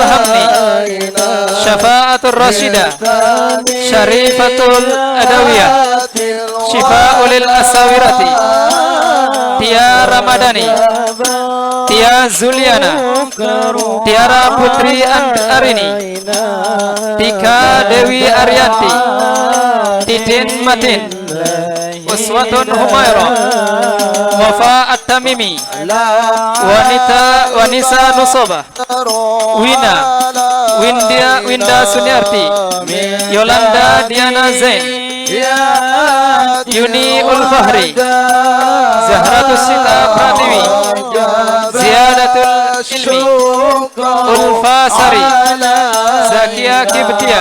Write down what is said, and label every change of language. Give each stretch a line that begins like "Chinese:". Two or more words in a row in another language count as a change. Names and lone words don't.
Indonesian: Hamni, Syafaatul Rashida, Syarifatul Adawiyah, Syifaulil Asawirati, Tia Ramadhani, Tia Zuliana, Tiara Putri Arini, Tika Dewi Arianti, Titin Matin, Uswatun Humairah, Wafa At-Tamimi, Wanisa Nusobah, Winda Sunyarti, Yolanda Diana Zain, Yuni Ulfahri, Zahratus Sita Pratiwi, Ziyadatul Ilmi, Ulfa Sari, Zakia Kibtia.